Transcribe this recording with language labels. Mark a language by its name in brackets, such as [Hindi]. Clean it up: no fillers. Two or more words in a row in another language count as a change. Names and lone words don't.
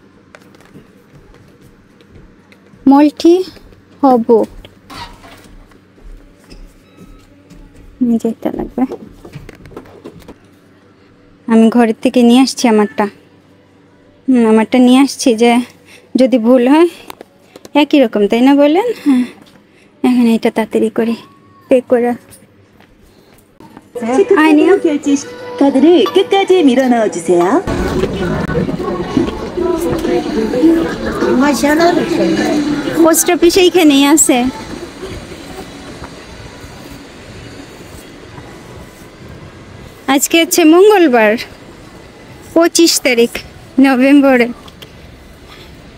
[Bangla] মলটি হব, যেটা লাগবে আমি ঘরের থেকে নিয়ে আসছি। আমারটা নিয়ে আসছি, যে যদি ভুল হয় একই রকম, তাই না বলেন? হ্যাঁ, এখন এটা তাড়াতাড়ি করি পে করে। [Korean] 아니요. 결제 카드를 끝까지 밀어 넣어 주세요. [Bangla] পোস্ট অফিস এইখানেই আছে। আজকে হচ্ছে মঙ্গলবার, 25 তারিখ নভেম্বরে।